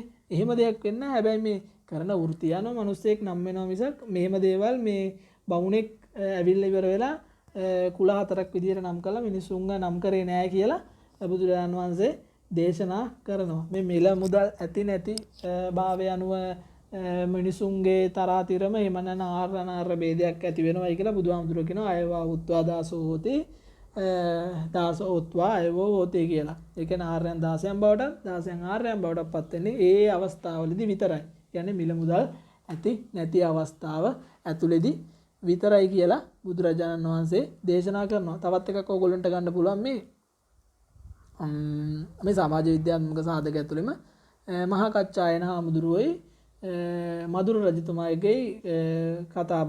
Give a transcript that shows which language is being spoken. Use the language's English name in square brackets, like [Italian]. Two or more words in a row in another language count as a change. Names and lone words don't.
[Sinhala] එහෙම දෙයක් වෙන්න හැබැයි මේ කරන වෘත්තිය අනුව මිනිස්සෙක් නම් වෙනවා මිසක් මෙහෙම දේවල් මේ බමුණෙක් ඇවිල්ලා ඉවර වෙලා කුල හතරක් විදියට නම් කළා මිනිස්සුන්ව නම් කරේ නෑ කියලා බුදුරජාණන් වහන්සේ දේශනා කරනවා. මේ මිල මුදල් ඇති නැති භාවය අනුව මිනිසුන්ගේ තරාතිරම එහෙම නැත්නම් ආර්ය ભેදයක් ඇති වෙනවයි කියලා බුදුහාමුදුරුවෝ කියනවා [Pali] අයවා උත්වා දාසෝ හෝති දාසෝ උත්වා අයවෝ හෝති [Sinhala] කියලා. ඒ කියන්නේ ආර්යයන් දාසයන් බවට දාසයන් ආර්යයන් බවට පත් වෙන්නේ ඒ අවස්ථාවලදී විතරයි. කියන්නේ මිල මුදල් ඇති නැති අවස්ථාව ඇතුළේදී විතරයි කියලා බුදුරජාණන් වහන්සේ දේශනා කරනවා. තවත් එකක් ඕගොල්ලන්ට ගන්න පුළුවන් මේ සමාජ විද්‍යාත්මක සාධක ඇතුළෙම මහා කච්චායන හාමුදුරුවෝයි මදුර රජතුමාගේ කතාබහ.